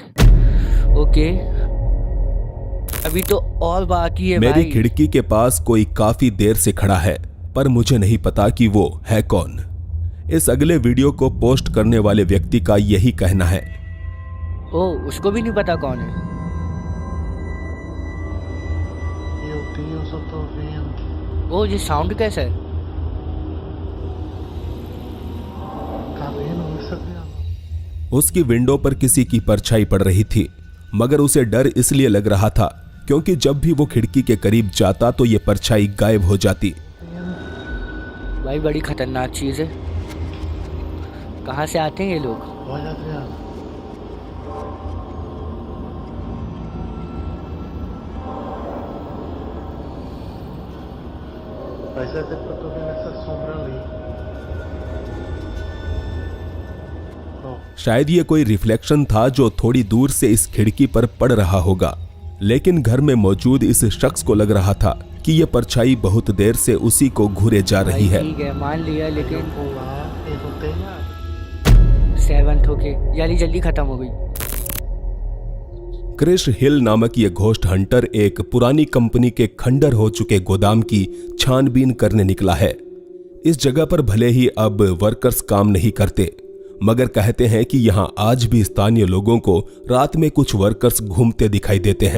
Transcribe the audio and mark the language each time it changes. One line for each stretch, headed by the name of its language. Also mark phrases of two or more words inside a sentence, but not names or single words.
Hindi: ओके, अभी तो और बाकी है। मेरी भाई खिड़की के पास कोई काफी देर से खड़ा है, पर मुझे नहीं पता कि वो है कौन। इस अगले वीडियो को पोस्ट करने वाले व्यक्ति का यही कहना है। ओ, उसको भी नहीं पता कौन है।
Portuguese: Meu Deus, eu tô vendo.
Hindi: ओ, ये साउंड कैसा है?
Portuguese: Tá vendo isso, Adriano?
Hindi: उसकी विंडो पर किसी की परछाई पड़ रही थी, मगर उसे डर इसलिए लग रहा था क्योंकि जब भी वो खिड़की के करीब जाता तो ये परछाई गायब हो जाती। भाई बड़ी खतरनाक चीज है। कहाँ से आते हैं ये लोग?
Portuguese: Olha, Adriano. Faz tempo que eu tô vendo essa sombra ali. Ó,
Hindi: शायद ये कोई रिफ्लेक्शन था जो थोड़ी दूर से इस खिड़की पर पड़ रहा होगा, लेकिन घर में मौजूद इस शख्स को लग रहा था कि ये परछाई बहुत देर से उसी को घूरे जा रही है। ठीक है, मान लिया, लेकिन
Portuguese: pular e não tem nada.
Hindi: 7th ओके, यानी जल्दी खत्म हो गई। क्रिश हिल नामक ये
English: ghost hunter
Hindi: एक पुरानी कंपनी के खंडर हो चुके गोदाम की छानबीन करने निकला है। इस जगह पर भले ही अब वर्कर्स काम नहीं करते, मगर कहते हैं कि यहां आज भी स्थानीय लोगों को रात में कुछ वर्कर्स घूमते दिखाई देते हैं।